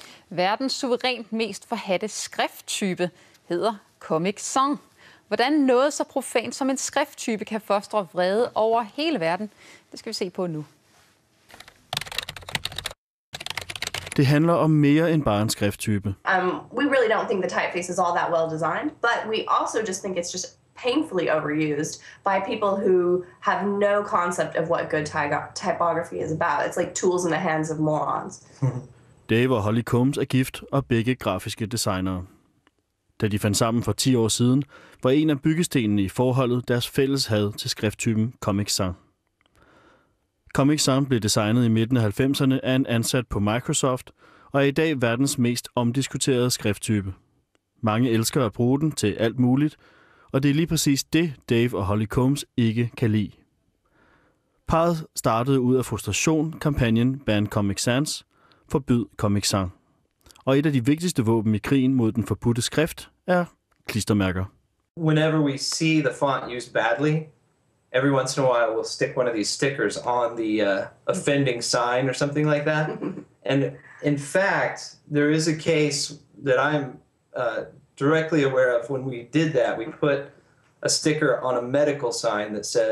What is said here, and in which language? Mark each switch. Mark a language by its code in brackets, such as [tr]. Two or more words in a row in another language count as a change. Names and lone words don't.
[da] Verdens suverænt mest forhadte skrifttype hedder Comic Sans. Hvordan noget så profant som en skrifttype kan fostre vrede over hele verden, det skal vi se på nu. Det handler om mere end bare en skrifttype. [en] We really don't think the typeface is all that well designed, but we also just think it's just painfully overused by people who have no concept of what good typography is about. It's like tools in the hands of morons. [da] Dave og Holly Combs er gift og begge grafiske designere. Da de fandt sammen for 10 år siden, var en af byggestenene i forholdet deres fælles had til skrifttypen Comic Sans. Comic Sans blev designet i midten af 90'erne af en ansat på Microsoft og er i dag verdens mest omdiskuterede skrifttype. Mange elsker at bruge den til alt muligt, og det er lige præcis det, Dave og Holly Combs ikke kan lide. Parret startede ud af frustration kampagnen Ban Comic Sans, forbyd Comic Sans. Og et af de vigtigste våben i krigen mod den forbudte skrift er klistermærker. [en] Whenever we see the font used badly, every once in a while we'll stick one of these stickers on the offending sign or something like that. And in fact, there is a case that I'm directly aware of. When we did that, we put a sticker on a medical sign that said